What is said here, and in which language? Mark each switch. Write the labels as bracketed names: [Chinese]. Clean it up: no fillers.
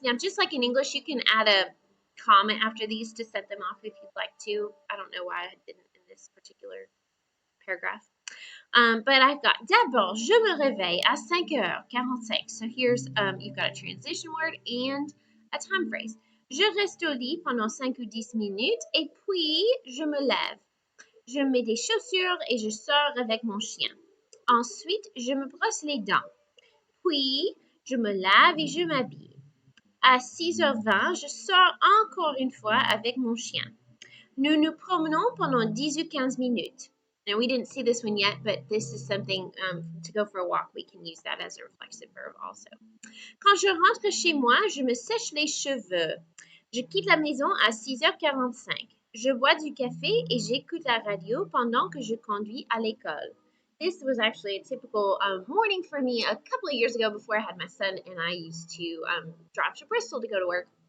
[English] Now, just like in English, you can add a comma after these to set them off if you'd like to. I don't know why I didn't in this particular paragraph. But I've got [French] d'abord, je me réveille à 5h45. [English] So here's, you've got a transition word and a time phrase. [French] Je reste au lit pendant 5 ou 10 minutes et puis je me lève. Je mets des chaussures et je sors avec mon chien. Ensuite, je me brosse les dents. Puis, je me lave et je m'habille. À 6h20, je sors encore une fois avec mon chien. Nous nous promenons pendant 10 ou 15 minutes. [English] Now, we didn't see this one yet, but this is something to go for a walk. We can use that as a reflexive verb also. [French] Quand je rentre chez moi, je me sèche les cheveux. Je quitte la maison à 6h45. Je bois du café et j'écoute la radio pendant que je conduis à l'école. [English] This was actually a typical morning for me a couple of years ago before I had my son, and I used to drive to Bristol to go to work.